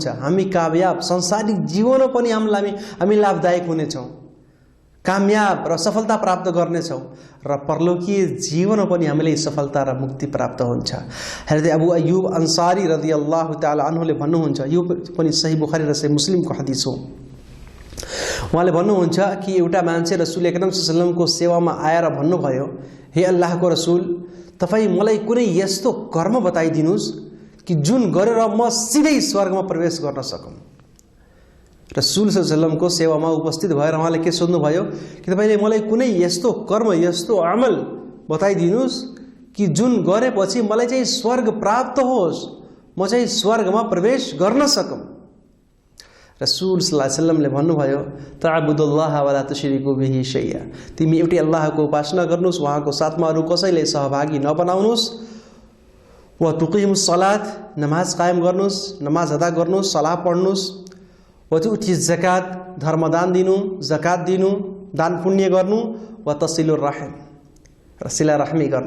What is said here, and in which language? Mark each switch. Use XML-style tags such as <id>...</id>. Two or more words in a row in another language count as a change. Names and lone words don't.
<ne>हामी कामयाब, सांसारिक जीवनमा पनि हामी लाभदायक हुनेछौँ, कामयाब र सफलता प्राप्त गर्नेछौँ, र परलोकीय जीवनमा पनि हामीलाई सफलता र मुक्ति प्राप्त हुन्छ। हजरत अबू अय्यूब अंसारी</ne> <ar>رضي الله تعالى عنه</ar> <ne>भन्नुहुन्छ, यो पनि सही बुखारी र सही मुस्लिमको हदिस हो। उहाँले भन्नुहुन्छ कि एउटा मान्छे रसूल अकरम</ne> <ar>صلى الله عليه وسلم</ar> <ne>सेवामा आएर भन्नुभयो, हे अल्लाहको रसूल, तपाईँ मलाई कुनै यस्तो कर्म बताइदिनुहोस् कि जुन गरेर म सिधै स्वर्गमा प्रवेश गर्न सकौँ। रसूल</ne> <ar>صلى الله عليه وسلم</ar> <ne>सेवामा उपस्थित भएर उहाँले के सोध्नुभयो कि तपाईँले मलाई कुनै यस्तो कर्म, यस्तो अमल बताइदिनुहोस् कि जुन गरेपछि मलाई चाहिँ स्वर्ग प्राप्त होस्, म चाहिँ स्वर्गमा प्रवेश गर्न सकौँ।</ne> <ar>رسول صلى الله عليه وسلم भन्नुभयो, تعبد الله ولا تشرك به شيئا,</ar> <ne>तिमी एउटै अल्लाहको उपासना गर्नुहोस्, उहाँको साथमा अरू कसैले सहभागी नबनाउनुहोस्,</ne> <ar>وتقيم الصلاة,</ar> <ne>नमाज कायम गर्नुहोस्, नमाज अदा गर्नुहोस्, सलाह पढ्नुहोस्,</ne> <ar>وتؤتي الزكاة,</ar> <ne>धर्मदान दिनु, ज़कात दिनु, दान पुण्य गर्नु,</ne> <ar>وتصل الرحم,</ar> <ne>र सिला रहमी गर्नु।</ne>